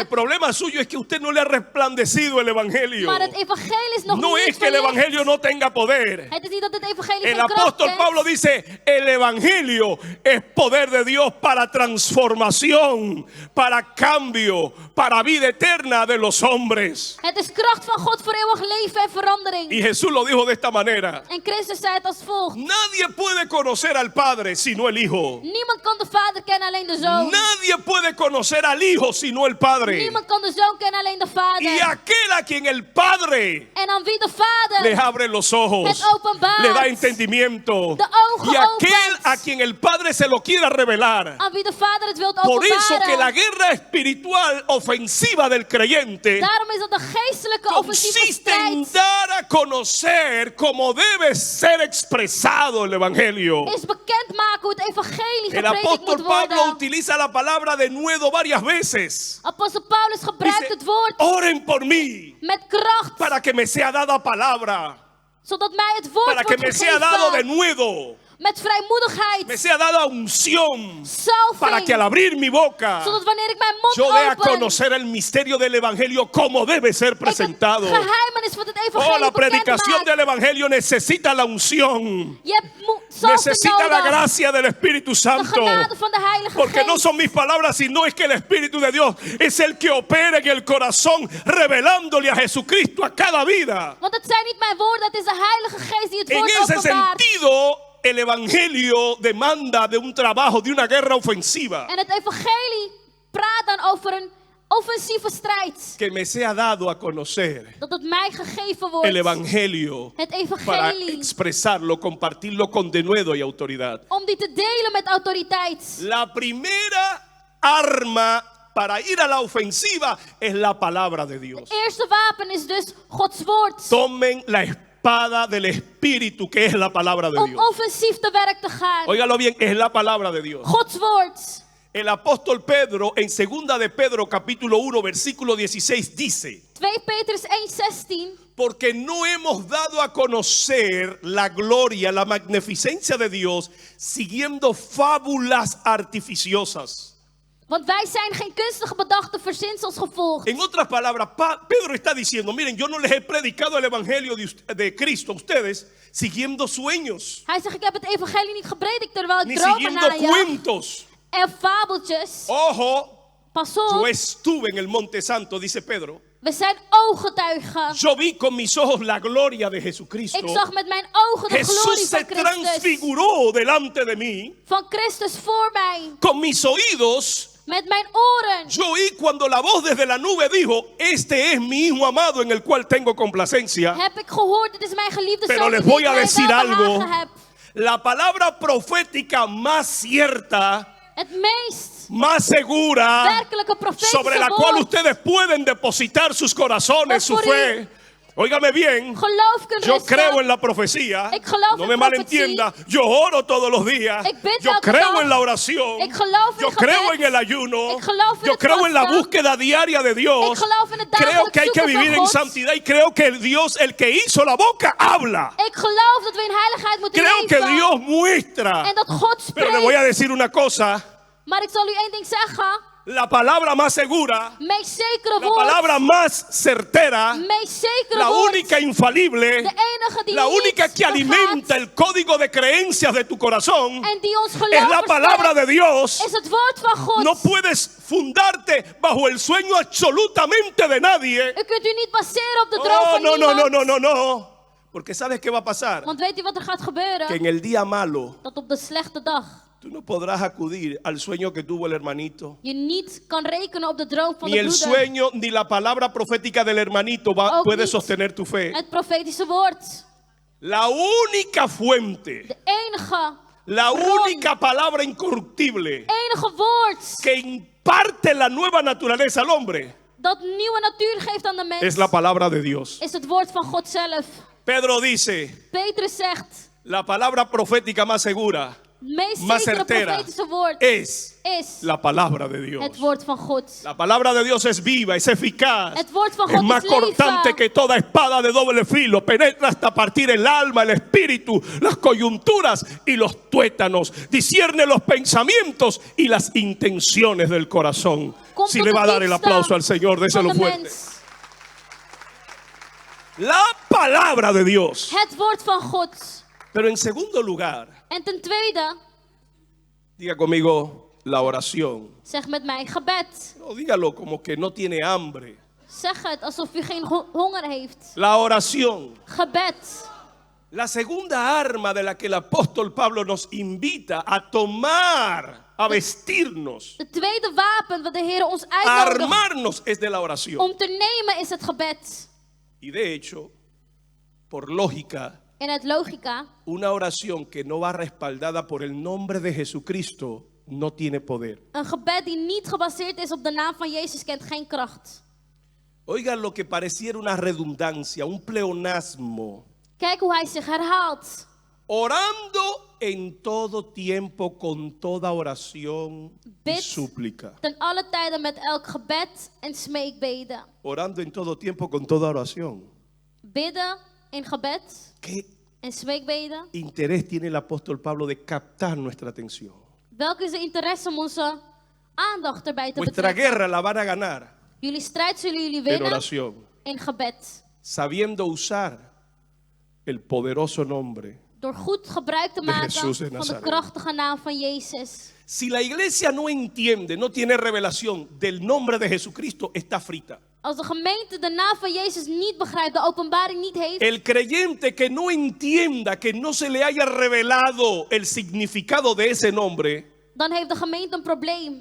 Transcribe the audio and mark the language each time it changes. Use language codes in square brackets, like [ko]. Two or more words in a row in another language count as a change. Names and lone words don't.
[es] El problema suyo es que usted no le ha resplandecido el Evangelio. [nl] Maar het evangelie is nog [es] No [nl] niet [es] es que el [nl] verlicht. [es] Evangelio no tenga poder. [nl] Het is niet dat het evangelie [es] El [nl] geen kracht [es] apóstol [nl] heeft. [es] Pablo dice, el Evangelio es poder de Dios para transformación, para cambio, para vida eterna de los hombres. [nl] Het is kracht van God voor eeuwig leven en verandering. [es] Y Jesús lo dijo de esta manera. [nl] En Christus zei het als volgt. [es] Nadie puede conocer al Padre sino el Hijo. [nl] Niemand kan de Vader kennen, alleen de Zoon. [es] Nadie puede conocer al Hijo sino el Padre. [nl] Niemand kan de Zoon kennen, alleen de Vader. [es] Y aquel a quien el Padre [nl] En aan wie de Vader [es] le abre los ojos, [nl] het openbaart, [es] le da entendimiento. [nl] de ogen [es] Y aquel [nl] opent, [es] a quien el Padre se lo quiera revelar. [nl] aan wie de Vader het wilt [es] Por eso que la [nl] openbaren. [es] guerra espiritual ofensiva del creyente [nl] Daarom is dat de geestelijke offensieve [es] consiste en [nl] strijd [es] dar a conocer cómo debe ser expresado el Evangelio. [nl] is bekendmaken hoe het evangelie [es] El [nl] gepredikt [es] apóstol [nl] moet [es] Pablo [nl] worden. [es] utiliza la palabra de nuevo varias veces. [nl] Apostel Paulus gebruikt [es] Dice, [nl] het woord [es] oren por mí [nl] met kracht, [es] para que me sea dada palabra, [nl] zodat mij het woord [es] para que [nl] wordt [es] me sea dado de [nl] gegeven. [es] nuevo, [nl] Met vrijmoedigheid, [es] me sea dada unción, para que al [nl] salving, [es] abrir mi boca [nl] zodat wanneer ik mijn mond [es] yo dé a [nl] open, [es] conocer el misterio del Evangelio como debe ser [nl] ik het [es] presentado. [nl] geheimenis van het Oh, evangelie [es] la predicación [nl] bekend [es] del [nl] maak. [es] Evangelio necesita la unción, [nl] Je hebt salving [es] necesita la [nl] nodig, [es] gracia del Espíritu [nl] de [es] Santo. [nl] genade van de Heilige [es] Porque no [nl] Geest. [es] son mis palabras, sino es que el Espíritu de Dios es el que opera en el corazón, revelándole a Jesucristo a cada vida. [nl] Want het zijn niet mijn woorden, het is de Heilige Geest die het [es] En [nl] woord [es] ese [nl] openbaart. [es] sentido, el Evangelio demanda de un trabajo, de una guerra ofensiva. [nl] En het evangelie praat dan over een offensieve strijd. [es] Que me sea dado a conocer [nl] Dat het mij gegeven wordt. [es] el Evangelio [nl] Het [es] para [nl] evangelie. [es] expresarlo, compartirlo con denuedo y autoridad. [nl] Om die te delen met autoriteit. [es] La primera arma para ir a la ofensiva es la palabra de Dios. [nl] Het eerste wapen is dus Gods woord. [es] Tomen la espada del Espíritu, que es la palabra de [nl] Om [es] Dios. [nl] offensief te werk te gaan. [es] Óigalo bien, es la palabra de Dios. [nl] Gods woord. [es] El apóstol Pedro, en 2 de Pedro, capítulo 1, versículo 16, dice: [nl] 2 Petrus 1:16. [es] porque no hemos dado a conocer la gloria, la magnificencia de Dios, siguiendo fábulas artificiosas. [nl] Want wij zijn geen kunstige bedachte verzinsels gevolgd. [es] En otras palabras, Pedro está diciendo: miren, yo no les he predicado el evangelio de Cristo a ustedes siguiendo sueños, [nl] Hij zegt, ik heb het evangelie niet gepredikt terwijl ik [es] ni [nl] dromen [es] siguiendo [nl] najaag. [es] cuentos. [nl] En fabeltjes. [es] Ojo, [nl] Pas [es] yo [nl] op, [es] estuve en el Monte Santo, dice Pedro. [nl] we zijn ooggetuigen. [es] Yo vi con mis ojos la gloria de Jesucristo. [nl] Ik zag met mijn ogen de [es] Jesús [nl] glorie [es] se [nl] van Christus. [es] transfiguró delante de mí. [nl] Van Christus voor mij. [es] Con mis oídos [nl] Met mijn oren. [es] yo oí cuando la voz desde la nube dijo: este es mi hijo amado en el cual tengo complacencia. [nl] Heb ik gehoord, dit is mijn geliefde [es] Pero [nl] zoon [es] les [nl] in wie [es] voy [nl] ik [es] a [nl] mij [es] decir [nl] welbehagen [es] algo. [nl] heb. [es] La palabra profética más cierta, [nl] Het meest [es] más segura, [nl] werkelijke profetische [es] sobre la cual [nl] woord. [es] ustedes pueden depositar sus corazones, su [nl] Wat voor [es] fe. Óigame bien, [nl] Geloof kunt [es] yo [nl] rusten. [es] creo en la profecía. [nl] Ik geloof [es] No [nl] in [es] me [nl] profetie. [es] malentienda. Yo oro todos los días. [nl] Ik bid [es] Yo [nl] elke [es] creo [nl] dag. [es] en la oración. [nl] Ik geloof in [es] Yo [nl] gebed. [es] creo en el ayuno. [nl] Ik geloof in [es] Yo [nl] het [es] creo en la [nl] vasten. [es] búsqueda diaria de Dios. [nl] Ik geloof in het [es] Creo [nl] dagelijks [es] que hay que [nl] zoeken van [es] vivir en [nl] God. [es] santidad y creo que el Dios, el que hizo la boca, habla. [nl] Ik geloof dat we in heiligheid moeten [es] Creo que [nl] leven. [es] Dios muestra. [nl] En dat God [es] Pero le voy a [nl] spreekt. [es] decir una cosa. [nl] Maar ik zal u één ding zeggen. [es] la palabra más segura, [nl] meest zekere [es] la [nl] woord, [es] palabra más certera, [nl] meest zekere [es] la [nl] woord, [es] única infalible, [nl] de enige die [es] la única [nl] niet [es] que alimenta [nl] vergaat [es] el código de creencias de tu corazón, [nl] en die ons [es] es [nl] geloof [es] la palabra [nl] versterkt, [es] de Dios. [nl] is het woord van God. [es] No puedes fundarte bajo el sueño absolutamente de nadie. [nl] U kunt u niet baseren op de droom Oh, van [es] no, no, [nl] niemand. [es] no, no, no, no. Porque ¿sabes qué va a pasar? [nl] Want weet u wat er gaat [es] Que [nl] gebeuren? [es] en el día malo [nl] Dat op de slechte dag [es] tú no podrás acudir al sueño que tuvo el hermanito. [nl] je niet kan rekenen op de droom van [es] Ni [nl] de [es] el [nl] broeder. [es] sueño ni la palabra profética del hermanito [nl] Ook [es] puede [nl] niet [es] sostener tu fe. [nl] het profetische woord. [es] La única fuente, [nl] De enige [es] la [nl] bron, [es] única palabra incorruptible [nl] enige woord [es] que imparte la nueva naturaleza al hombre [nl] dat nieuwe natuur geeft aan de mens, [es] es la palabra de Dios. [nl] is het woord van God zelf. [es] Pedro dice, [nl] Petrus zegt, [es] la palabra profética más segura, [nl] het meest [es] más [nl] zekere [es] certera, [nl] profetische woord [es] es [nl] is [es] la palabra de Dios. [nl] het woord van God. [es] La palabra de Dios es viva, es eficaz, [nl] Het woord van [es] es [nl] God [es] más [nl] is leven. [es] cortante que toda espada de doble filo, penetra hasta partir el alma, el espíritu, las coyunturas y los tuétanos, discierne los pensamientos y las intenciones del corazón. [nl] Komt [es] Si [nl] tot [es] le [nl] de [es] va a dar el [nl] diepste [es] aplauso al Señor, [nl] van [es] déselo [nl] de [es] fuerte. [nl] mens. [es] La palabra de Dios. [nl] Het woord van God. [es] Pero en segundo lugar, [nl] En ten tweede, [es] diga conmigo la oración. [nl] zeg met mij gebed. [es] No, dígalo como que no tiene hambre. [nl] Zeg het alsof u geen honger heeft. [es] La oración. [nl] Gebed. [es] La segunda arma de la que el apóstol Pablo nos invita a tomar, a vestirnos, [nl] De tweede wapen wat de Heer ons [es] a [nl] uitnodigt [es] armarnos es de la oración. [nl] om te nemen is het gebed. [es] Y de hecho, por lógica, [nl] En uit logica, [es] una oración que no va respaldada por el nombre de Jesucristo no tiene poder. [nl] een gebed die niet gebaseerd is op de naam van Jezus kent geen kracht. [es] Oigan lo que pareciera una redundancia, un pleonasmo. [nl] Kijk hoe hij zich herhaalt. [es] Orando en todo tiempo con toda oración y [nl] Bid [es] súplica. [nl] ten alle tijden met elk gebed en smeekbeden. [es] Orando en todo tiempo con toda oración. [nl] Bidden in gebed [es] ¿Qué [nl] en smeekbeden. [es] interés tiene el apóstol Pablo de captar nuestra atención? [nl] Welke is de interesse om onze aandacht erbij te [es] Vuestra [nl] betrekken? [es] guerra la van a ganar [nl] Jullie strijd zullen jullie [es] en [nl] winnen [es] oración, [nl] in gebed. [es] sabiendo usar el poderoso nombre. [nl] Door goed gebruik te [es] De [nl] maken [es] Jesús de [nl] van de [es] Nazaret. [nl] krachtige naam van Jezus. [es] Si la iglesia no entiende, no tiene revelación del nombre de Jesucristo, está frita. [nl] Als de gemeente de naam van Jezus niet begrijpt, de openbaring niet heeft, [es] El creyente que no entienda, que no se le haya revelado el significado de ese nombre, [nl] dan heeft de gemeente een probleem.